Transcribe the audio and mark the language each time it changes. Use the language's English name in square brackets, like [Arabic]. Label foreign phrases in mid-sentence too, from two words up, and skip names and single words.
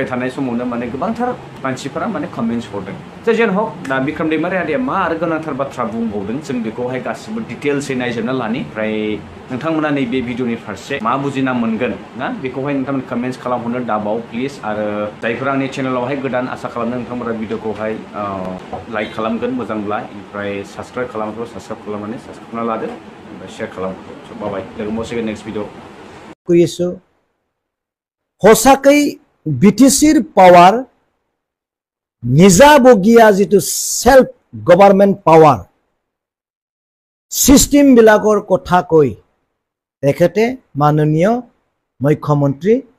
[Bodo] थानाय समावनो माने गोबांथार मानसिफोरा माने कमेन्ट्स हरदों जेजेन हक दा बिक्रम दैमारि आदैया मा आरो गोनांथार बाथ्रा बुंबावदों जों बेखौहाय गासिबो डिटेल्सै नायजोबना लानि ओमफ्राय नोंथांमोना नैबे भिडिअनि फारसे मा बुजिना मोनगोन ना बेखौहाय नोंथांमोन कमेन्ट्स खालामहरनो दाबाव प्लिज आरो जायफोरा आंनि चेनेलावहाय गोदान आसा खालामदों नोंथांमोना भिडिअखौहाय लाइक खालामगोन मोजांब्ला ओमफ्राय साबस्क्राइब खालामोब्ला साबस्क्राइब खालामनानै साबस्क्राइब खालामना लादो ओमफ्राय शेयार खालाम बाय लोगो मोनसिगोन [English] next video [Assamese] কৰিছো হসাকৈ BTCৰ পাৱাৰ নিজাবগীয়া যিটো [English] self government power system [Assamese] বিলাকৰ কথা কৈ তেখেতে মাননীয় মুখ্যমন্ত্ৰী